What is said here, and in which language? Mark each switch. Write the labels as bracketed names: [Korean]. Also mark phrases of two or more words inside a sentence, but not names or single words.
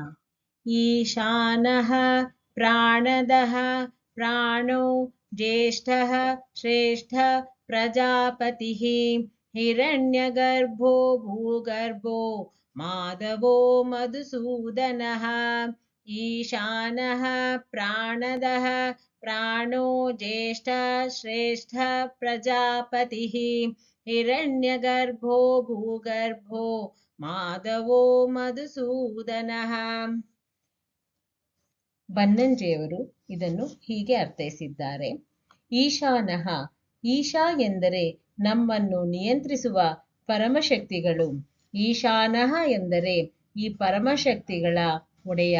[Sanskrit] ईशानः प्राणदः प्राणो ज्येष्ठः श्रेष्ठः प्रजापतिः हिरण्यगर्भो भूगर्भो माधवो मधुसूदनः। ईशानः प्राणदः प्राणो ज्येष्ठः श्रेष्ठः प्रजापतिः हिरण्यगर्भो भूगर्भो ಮಾಧವೋ ಮಧುಸೂದನಃ. [Kannada] ಬನ್ನಂಜೆಯವರು ಇದನ್ನು ಹೀಗೆ ಅರ್ಥೈಸಿದ್ದಾರೆ. ಈಶಾನಃ, ಈಶಾ ಎಂದರೆ ನಮ್ಮನ್ನು ನಿಯಂತ್ರಿಸುವ ಪರಮಶಕ್ತಿಗಳು. ಈಶಾನಃ ಎಂದರೆ ಈ ಪರಮಶಕ್ತಿಗಳ ಒಡೆಯ.